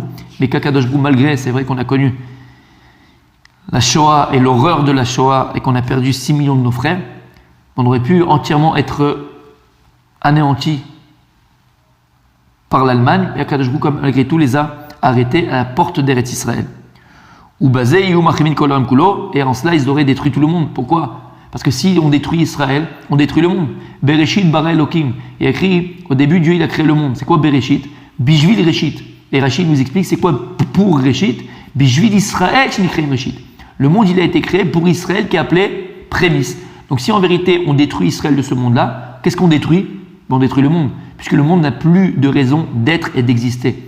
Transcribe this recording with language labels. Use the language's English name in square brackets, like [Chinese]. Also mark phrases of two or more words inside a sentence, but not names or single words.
[French] Mais qu' [Hebrew] הקדוש ברוך הוא, [French] malgré, c'est vrai qu'on a connu la Shoah et l'horreur de la Shoah et qu'on a perdu 6 millions de nos frères, on aurait pu entièrement être anéanti par l'Allemagne, et [Hebrew] הקדוש ברוך הוא, [French] malgré tout, les a arrêtés à la porte d' [Hebrew] ארץ ישראל. [French] Ou basé, et en cela, ils auraient détruit tout le monde. Pourquoi? Parce que si on détruit Israël, on détruit le monde. [Hebrew] בראשית ברא אלוקים. [French] Il y a écrit, au début, Dieu il a créé le monde. C'est quoi Bereshit? [Hebrew] בשביל ראשית. [French] Et Rachid nous explique c'est quoi pour Reshit? [Hebrew] בשביל ישראל שנקראים ראשית. [French] Le monde il a été créé pour Israël qui est appelé prémisse. Donc si en vérité on détruit Israël de ce monde-là, qu'est-ce qu'on détruit? On détruit le monde, puisque le monde n'a plus de raison d'être et d'exister.